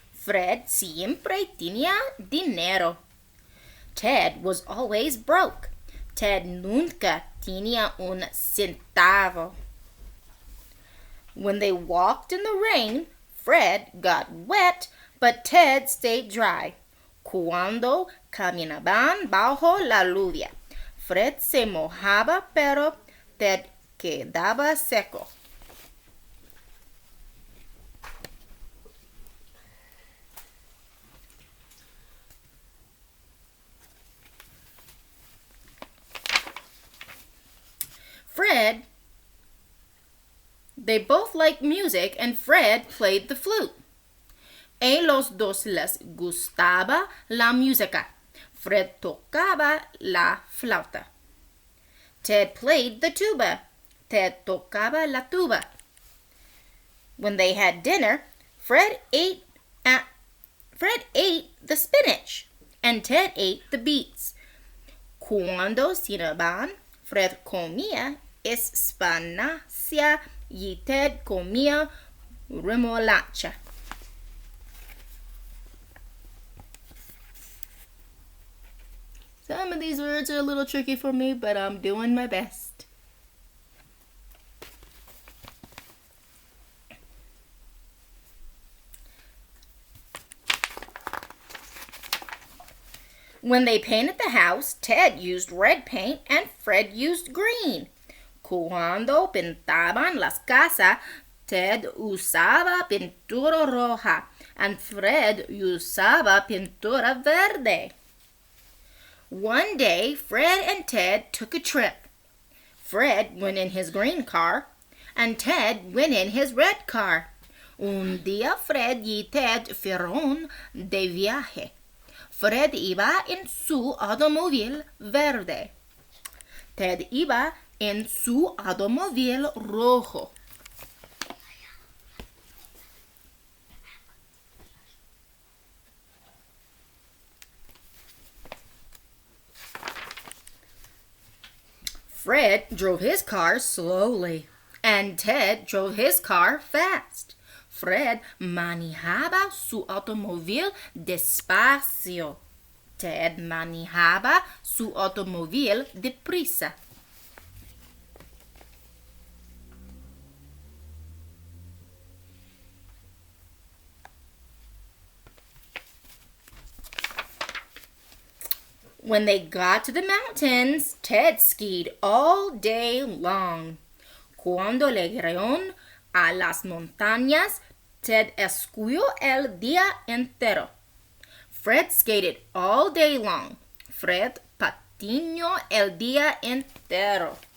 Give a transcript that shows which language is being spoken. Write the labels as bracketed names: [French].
[Spanish] Fred siempre tenía dinero. [English] Ted was always broke. [Spanish] Ted nunca tenía un centavo. [English] When they walked in the rain, Fred got wet, but Ted stayed dry. [Spanish] Cuando caminaban bajo la lluvia, Fred se mojaba, pero Ted quedaba seco. [English] They both liked music and Fred played the flute. [Spanish] A los dos les gustaba la música. Fred tocaba la flauta. [English] Ted played the tuba. [Spanish] Ted tocaba la tuba. [English] When they had dinner, Fred ate the spinach and Ted ate the beets. [Spanish] Cuando cenaban, Fred comía espinacia y Ted comía remolacha. [English] Some of these words are a little tricky for me, but I'm doing my best. When they painted the house, Ted used red paint and Fred used green. [Spanish] Cuando pintaban las casas, Ted usaba pintura roja [English] and [Spanish] Fred usaba pintura verde. [English] One day, Fred and Ted took a trip. Fred went in his green car and Ted went in his red car. [Spanish] Un día Fred y Ted fueron de viaje. Fred iba en su automóvil verde. Ted iba en su automóvil rojo. [English] Fred drove his car slowly, and Ted drove his car fast. [Spanish] Fred manejaba su automóvil despacio. Ted manejaba su automóvil deprisa. [English] When they got to the mountains, Ted skied all day long. [Spanish] Cuando llegaron a las montañas, Ted esquió el día entero. [English] Fred skated all day long. [Spanish] Fred patinó el día entero.